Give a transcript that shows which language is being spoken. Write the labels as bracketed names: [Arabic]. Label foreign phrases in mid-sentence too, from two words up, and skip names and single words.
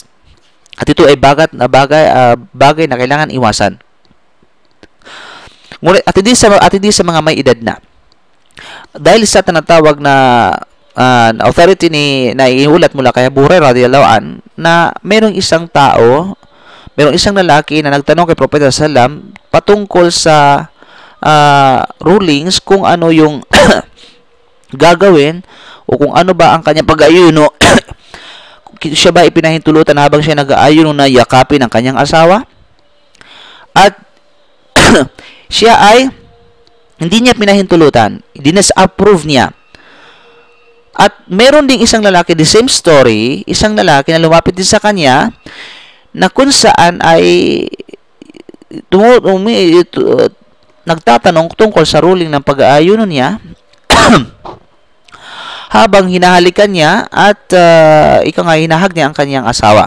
[Filipino] At ito ay bagay na kailangan iwasan. Ngunit at hindi sa mga may edad na. Dahil sa tinatawag na authority na iulat mula kay Abu Hurairah [Arabic] رضي الله عن, [Filipino] na merong isang lalaki na nagtanong kay Propeta [Arabic] صلى الله عليه وسلم [Filipino] patungkol sa rulings kung ano yung gagawin o kung ano ba ang kanyang pag-aayuno. Siya ba ipinahintulutan habang siya nag-aayon na yakapin ang kanyang asawa? At siya ay hindi niya pinahintulutan, hindi na approve niya. At meron ding isang lalaki, [English] the same story, [Filipino] isang lalaki na lumapit din sa kanya na kung saan ay nagtatanong tungkol sa ruling ng pag-aayon niya habang hinahalikan niya at hinahag niya ang kanyang asawa.